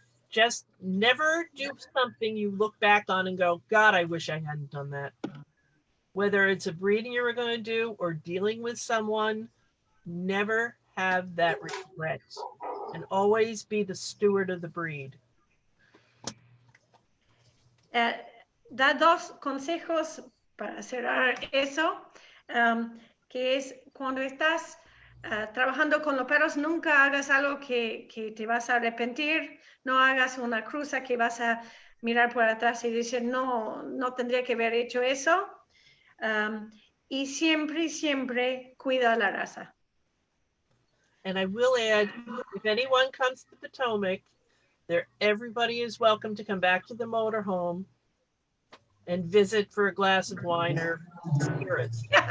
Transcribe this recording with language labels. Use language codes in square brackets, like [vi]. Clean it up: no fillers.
[en] Just never do something you look back on and go, God, I wish I hadn't done that. Whether it's a breeding you were going to do or dealing with someone, never have that regret and always be the steward of the breed. [es] Da dos consejos para cerrar eso. Que es cuando estás trabajando con los perros, nunca hagas algo que te vas a arrepentir, no hagas una cruza que vas a mirar por atrás y decir, no tendría que haber hecho eso, y siempre cuida la raza. [en] And I will add, if anyone comes to Potomac, everybody is welcome to come back to the motorhome and visit for a glass of wine or spirits.